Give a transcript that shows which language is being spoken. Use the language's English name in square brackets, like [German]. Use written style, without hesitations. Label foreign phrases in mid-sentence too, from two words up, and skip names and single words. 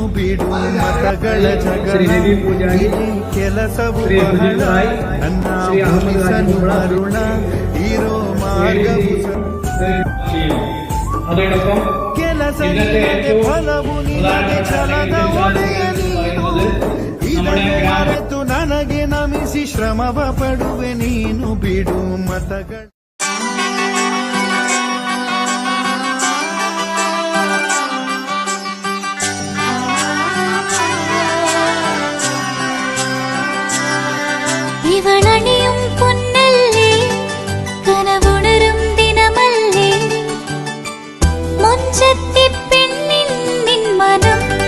[Kannada] ಬಿಡು ಮತಗಳ ಜಗಳ, ಇದೇ ಕೆಲಸವು ಬಹಳ, ನನ್ನ ಒಲಿಸಲು ಮರುಳ ಇರೋ ಮಾರ್ಗವು. ಕೆಲಸ ನಿನದೆ ಫಲವು ನಿನದೆ ಛಲದ ಒಡೆಯ ನೀನು, ಇದನ್ನು ಮರೆತು ನನಗೆ ನಮಿಸಿ ಶ್ರಮವ ಪಡುವೆ ನೀನು. ಬಿಡು ಮತಗಳ [Malayalam] ഇവളണിയും പൊന്നല്ലേ, കനവുണരും ദിനമല്ലേ, മൊഞ്ചത്തി പെണ്ണിൻ നിൻ മനം.